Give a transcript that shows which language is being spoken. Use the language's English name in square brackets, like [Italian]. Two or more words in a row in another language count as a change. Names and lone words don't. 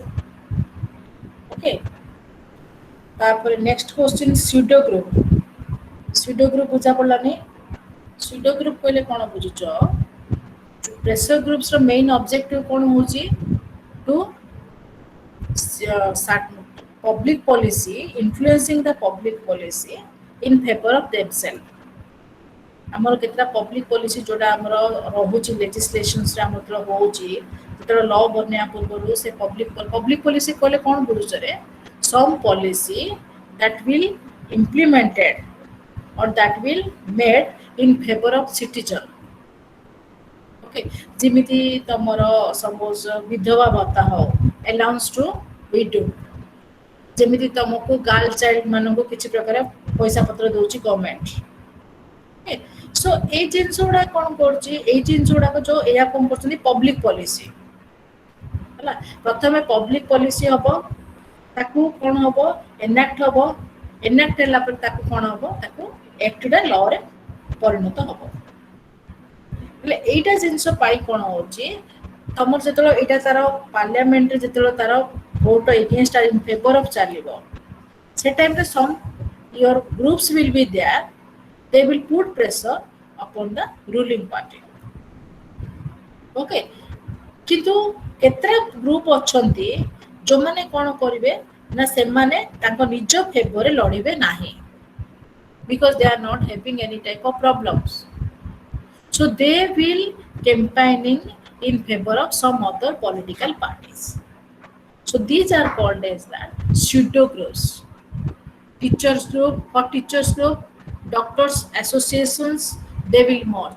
[English] ଓକେ। ତାପରେ next question pseudo group. pseudo group [Odia] ବୁଝା ପଡିଲାନି? [English] pseudo group [Odia] କହିଲେ କଣ ବୁଝୁଛ? ପ୍ରେସର ଗ୍ରୁପ୍ସର [English] main objective [Odia] କଣ ହଉଛି? [English] ଟୁ public policy, influencing the public policy in favor of themselves. [Odia] ଆମର କେତେଟା [English] public policy [Odia] ଯୋଉଟା ଆମର ରହୁଛି ଲେଜିସ୍ଲେସନ୍ସରେ ଆମର ହଉଛି ଯେତେବେଳେ ଲ ବନେଇବା ପୂର୍ବରୁ ସେ [English] public policy [Odia] କହିଲେ କ'ଣ ବୁଝୁଛରେ [English] some policy that will implemented or that will made in favor of citizen. [Odia] Okay, ଯେମିତି ତମର ସପୋଜ ବିଧବା ଭତ୍ତା ହଉ [English] allowance to widow, [Odia] ଯେମିତି ତମକୁ [English] girl child [Odia] ମାନଙ୍କୁ କିଛି ପ୍ରକାର ପଇସା ପତ୍ର ଦଉଛି ଗଭର୍ଣ୍ଣମେଣ୍ଟ। ସୋ ଏଇ ଜିନିଷ ଗୁଡା କ'ଣ କରୁଛି, ଏଇ ଜିନିଷ ଗୁଡାକ ଯୋଉ ଏଇଆ କ'ଣ କରୁଛନ୍ତି [English] public policy [Odia] ହେଲା। ପ୍ରଥମେ [English] public policy [Odia] ହବ, ତାକୁ କ'ଣ ହବ ଏନାକ୍ଟ ହବ, ଏନାକ୍ଟ ହେଲା ପରେ ତାକୁ କ'ଣ ହବ, ତାକୁ ଆକ୍ଟଟା ଲରେ ପରିଣତ ହବ। ହେଲେ ଏଇଟା ଜିନିଷ ପାଇଁ କ'ଣ ହଉଛି ତମର ଯେତେବେଳେ ଏଇଟା ତାର ପାର୍ଲିଆମେଣ୍ଟରେ ଯେତେବେଳେ ତାର [English] vote against in favor of [Odia] ଚାଲିବ, ସେ ଟାଇମରେ [English] some your groups will be there, they will put pressure upon the ruling party. [Odia] Okay, କିନ୍ତୁ କେତେଟା ଗ୍ରୁପ ଅଛନ୍ତି ଯୋଉମାନେ କ'ଣ କରିବେ ନା ସେମାନେ ତାଙ୍କ ନିଜ ଫେଭରରେ ଲଢିବେ ନାହିଁ, [English] because they are not having any type of problems, so they will campaigning in favor of some other political parties. So these are called as that pseudo groups. Teachers group, for teachers group, doctors associations, they will merge.